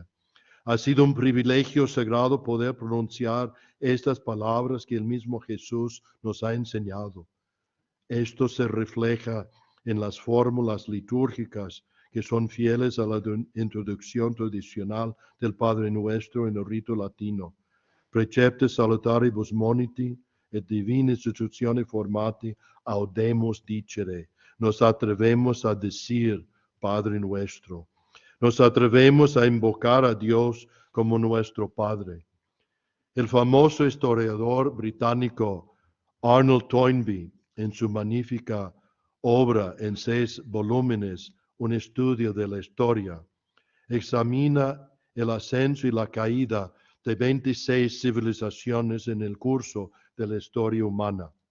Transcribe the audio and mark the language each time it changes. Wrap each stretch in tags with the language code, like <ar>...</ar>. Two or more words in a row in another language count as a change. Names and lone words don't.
<es>Ha sido un privilegio sagrado poder pronunciar estas palabras que el mismo Jesús nos ha enseñado. Esto se refleja en las fórmulas litúrgicas que son fieles a la introducción tradicional del Padre Nuestro en el rito latino.</es> <la>Precepte salutaribus moniti et divine institutione formati audemus dicere.</la> <es>Nos atrevemos a decir Padre Nuestro. Nos atrevemos a invocar a Dios como nuestro Padre. El famoso historiador británico Arnold Toynbee, en su magnífica obra en 6 volúmenes, Un estudio de la historia, examina el ascenso y la caída de 26 civilizaciones en el curso de la historia humana.</es>